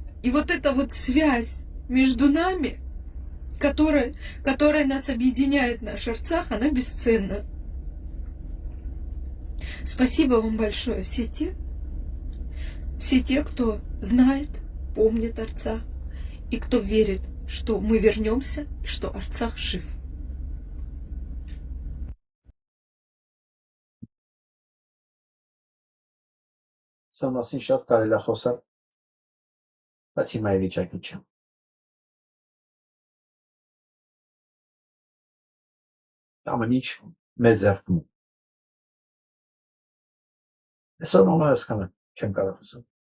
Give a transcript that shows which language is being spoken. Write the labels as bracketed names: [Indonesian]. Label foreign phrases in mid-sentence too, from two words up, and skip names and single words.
[Russian] И вот эта вот связь между нами, которая нас объединяет, наш Арцах, она бесценна. Спасибо вам большое, все те, Все те, кто знает, помнит Арцах, и кто верит, что мы вернемся, и что Арцах жив. [Armenian] Սա մասին շատ կարելի է խոսալ, բայց հիմա է վիճակի չեմ։ Ամեն ինչ մեծ ձեռքում։ Այսօր մամա հասկանում չեմ կարող ասել։